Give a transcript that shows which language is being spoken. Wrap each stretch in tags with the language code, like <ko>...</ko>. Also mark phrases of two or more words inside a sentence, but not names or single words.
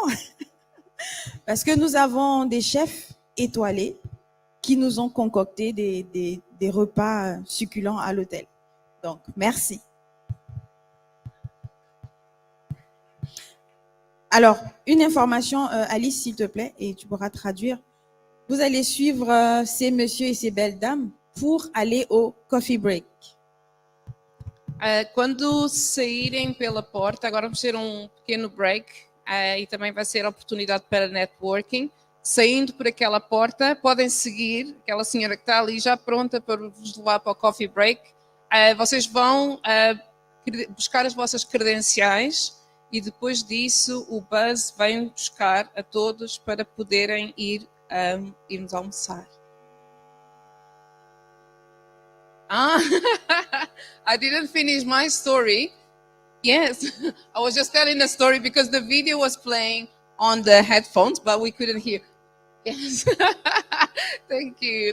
<fr>Parce que nous avons des chefs étoilés qui nous ont concocté des repas succulents à l'hôtel. Donc, merci. Alors, une information, Alice, s'il te plaît, et tu pourras traduire. Vous allez suivre ces messieurs et ces belles dames pour aller au</fr> <en>coffee break.</en> <pt>Quando saírem pela porta, agora vamos ter pequeno break e também vai ser oportunidade para networking. Saindo por aquela porta, podem seguir aquela senhora que está ali já pronta para vos levar para o</pt> <en>coffee break.</en> <pt>Vocês vão buscar as vossas credenciais e depois disso o bus vem buscar a todos para poderem irmos almoçar.</pt> <en>I didn't finish my story. Yes, I was just telling the story because the video was playing on the headphones, but we couldn't hear. Yes, thank you.</en>